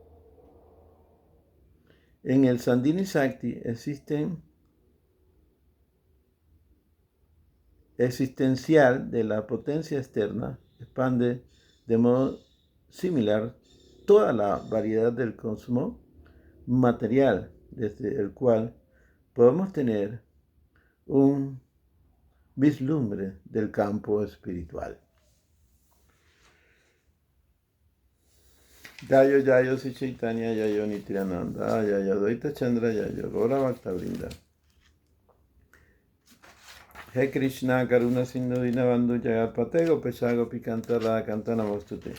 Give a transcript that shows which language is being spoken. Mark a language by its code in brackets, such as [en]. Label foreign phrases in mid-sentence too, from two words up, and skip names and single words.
[es] En el Sandhini Shakti existencial de la potencia externa expande de modo similar toda la variedad del cosmos material, desde el cual podemos tener un vislumbre del campo espiritual. [bn] জয় জয় শ্রী চৈতন্য জয় নিত্যানন্দ জয় অদ্বৈত চন্দ্র জয় গৌর ভক্তবৃন্দ. [sa] हे कृष्ण करुणा सिन्धु दीनबन्धु जगत्पते गोपेश गोपीकान्त राधा कान्त नमोऽस्तु ते.